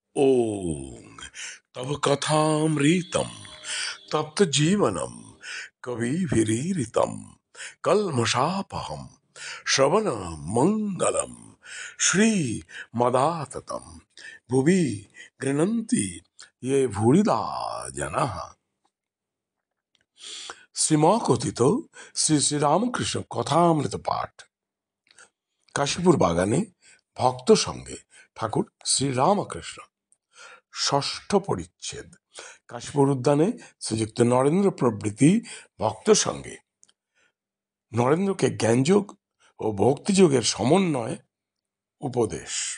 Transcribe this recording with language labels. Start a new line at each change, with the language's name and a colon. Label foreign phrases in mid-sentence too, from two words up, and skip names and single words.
Sanskrit: ओम तव कथामृतम तप्त जीवनम कविभिरीरितम कल्मषापहम श्रवण मंगलम श्री मदाततम भुवि गृह्णन्ति ये भूरिदा जनाः।
Bangla: শ্রীমকথিত শ্রী শ্রীরামকৃষ্ণ কথামৃত পাঠ। কাশীপুর বাগানে ভক্ত সঙ্গে ঠাকুর শ্রীরামকৃষ্ণ। ষষ্ঠ পরিচ্ছেদ। কাশীপুর উদ্যানে শ্রীযুক্ত নরেন্দ্র প্রভৃতি ভক্ত সঙ্গে নরেন্দ্রকে জ্ঞানযোগ ও ভক্তিযোগের সমন্বয় উপদেশ।